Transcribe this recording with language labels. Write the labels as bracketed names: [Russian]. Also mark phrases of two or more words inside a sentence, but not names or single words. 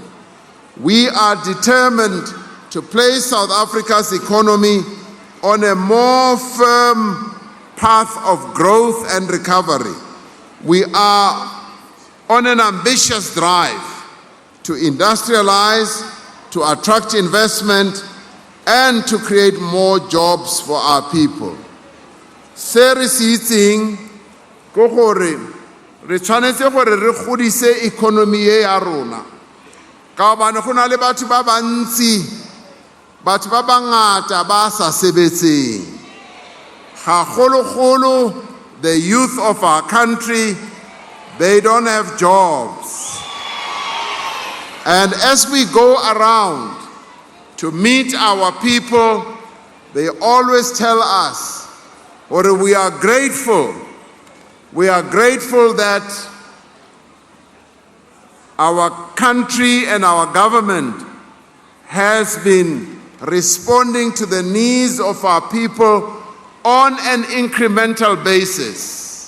[English] We are determined to place South Africa's economy on a more firm path of growth and recovery. We are on an ambitious drive to industrialize, to attract investment, and to create more jobs for our people. [Tswana] Se re se itseng ke gore re tshwanetse gore re godise economy ya rona ka hobane go na le batho ba bantsi, batho ba bangata ba sa sebetseng, gagologolo [English] the youth of our country, they don't have jobs. And as we go around to meet our people, they always tell us, or we are grateful that our country and our government has been responding to the needs of our people on an incremental basis.